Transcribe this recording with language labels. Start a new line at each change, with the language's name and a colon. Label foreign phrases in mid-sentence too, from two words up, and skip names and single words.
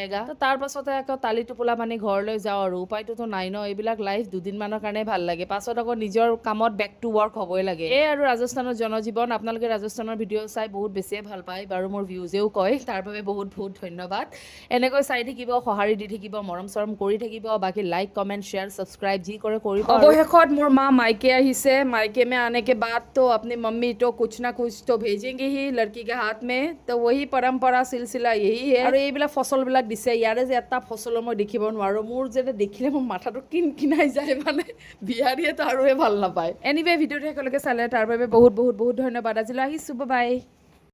Assamese: তাৰ পাছতে আকৌ টালি টোপোলা বান্ধি ঘৰলৈ যাওঁ, আৰু উপায়টোতো নাই ন এইবিলাক লাইফ দুদিনমানৰ কাৰণে ভাল লাগে পাছত আকৌ নিজৰ কামত
English: back to work
Assamese: হ'বই লাগে এই আৰু ৰাজস্থানৰ জনজীৱন আপোনালোকে ৰাজস্থানৰ ভিডিঅ' চাই বহুত বেছিয়ে ভাল পায় বাৰু মোৰ ভিউজেও কয় তাৰ বাবে বহুত বহুত ধন্যবাদ এনেকৈ চাই থাকিব সঁহাৰি দি থাকিব মৰম চৰম কৰি থাকিব বাকী
English: like comment share subscribe
Assamese: যি কৰে কৰিব অৱশেষত মোৰ মা मायके আহিছে
Hindi: मायके में आने के बाद तो अपनी मम्मी तो कुछ ना कुछ तो भेजेंगे ही लड़की के हाथ में तो वही परंपरा सिलसिला यही है
Assamese: আৰু এইবিলাক ফচলবিলাক দিছে ইয়াৰে যে এটা ফচল মই দেখিব নোৱাৰো মোৰ যে দেখিলে মোৰ মাথাটো কিনকিনাই যায় মানে বিহাৰীয়ে তো আৰুহে ভাল নাপায় এনিৱে ভিডিঅ'টো একেলগে চালে তাৰ বাবে বহুত বহুত বহুত ধন্যবাদ আজিলৈ আহিছোঁ বাই